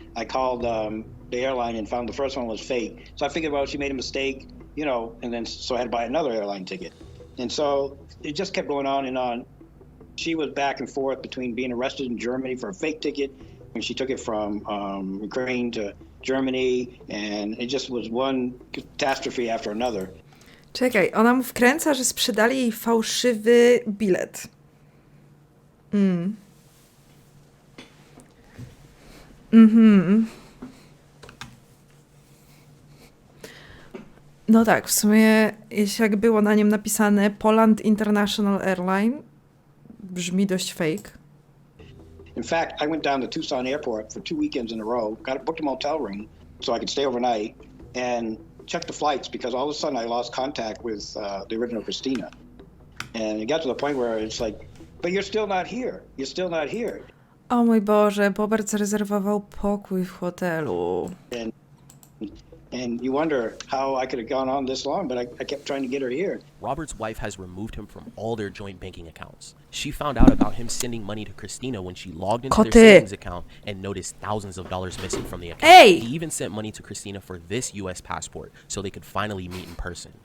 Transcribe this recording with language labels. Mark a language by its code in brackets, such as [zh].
[en] I called the airline and found the first one was fake. So I figured, well, she made a mistake, and then so I had to buy another airline ticket. And so it just kept going on and on. She was back and forth between being arrested in Germany for a fake ticket, and she took it from Ukraine to Germany, and it just was one catastrophe after another. [pl] Czekaj, ona mu wkręca, że sprzedali jej fałszywy bilet. No tak, w sumie jeśli jak było na nim napisane Poland International Airline, brzmi dość fake. [en] In fact, I went down to Tucson Airport for 2 weekends in a row, booked a motel room so I could stay overnight and check the flights because all of a sudden I lost contact with the original Christina. And it got to the point where it's like, but you're still not here. You're still not here. [pl] O mój Boże, Bobert zarezerwował pokój w hotelu. [en] And you wonder how I could have gone on this long, but I kept trying to get her here. Robert's wife has removed him from all their joint banking accounts. She found out about him sending money to Christina when she logged into their savings account and noticed thousands of dollars missing from the account. Hey! He even sent money to Christina for this US passport so they could finally meet in person.